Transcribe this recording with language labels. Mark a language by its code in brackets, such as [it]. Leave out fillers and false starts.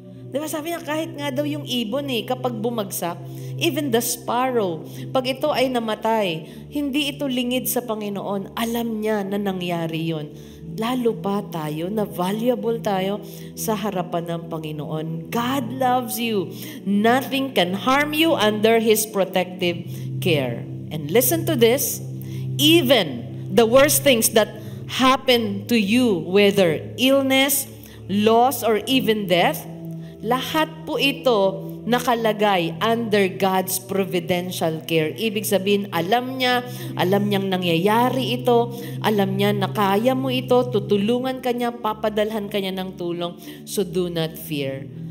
[tl] Diba sabi niya, kahit nga daw yung ibon kapag bumagsak, [en] even the sparrow, [tl] pag ito ay namatay, hindi ito lingid sa Panginoon. Alam niya na nangyari yun. Lalo pa tayo, na valuable tayo sa harapan ng Panginoon. [en] God loves you. Nothing can harm you under His protective care. And listen to this, even the worst things that happen to you, whether illness, loss, or even death, [tl] lahat po ito nakalagay [en] under God's providential care. [tl] Ibig sabihin, alam niyang nangyayari ito, alam niya na kaya mo ito, tutulungan ka niya, papadalhan ka niya ng tulong, [en] so do not fear.